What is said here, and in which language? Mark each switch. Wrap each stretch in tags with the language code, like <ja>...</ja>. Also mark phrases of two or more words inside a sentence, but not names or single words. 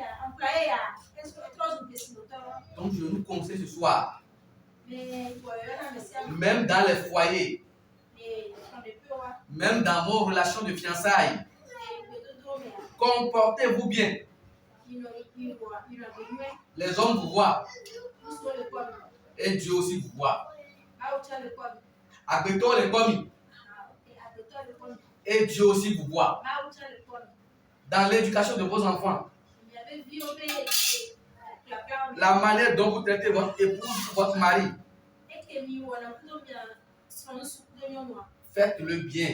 <fr>Donc je nous conseille ce soir, même dans les foyers, même dans vos relations de fiançailles, comportez-vous bien. Les hommes vous voient et Dieu aussi vous voit.</fr> <ee>Agbetɔ le kpɔ mi</ee> <fr>et Dieu aussi vous voit. Dans l'éducation de vos enfants, la manière dont vous traitez votre épouse, votre mari, faites-le bien.</fr>